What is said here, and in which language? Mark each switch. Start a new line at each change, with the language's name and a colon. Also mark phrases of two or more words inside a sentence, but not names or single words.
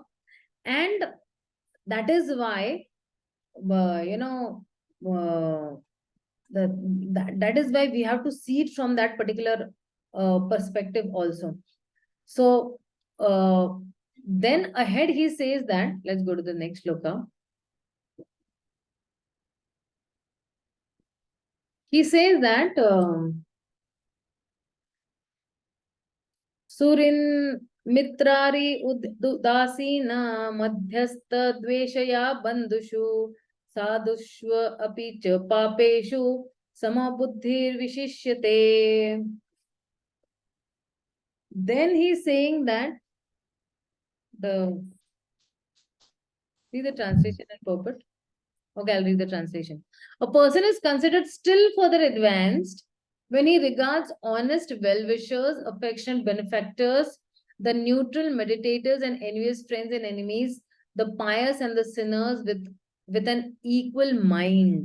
English: And that is why, that is why we have to see it from that particular perspective also. So then ahead he says that, let's go to the next shloka. He says that
Sanskrit: Surin mitrari udasina madhyastha dveshaya bandushu sadhushva api cha papeshu samabuddhir vishishyate.
English: Then he's saying that see the translation and purport. Okay, I'll read the translation. A person is considered still further advanced when he regards honest well-wishers, affectionate benefactors, the neutral meditators and envious friends and enemies, the pious and the sinners with an equal mind.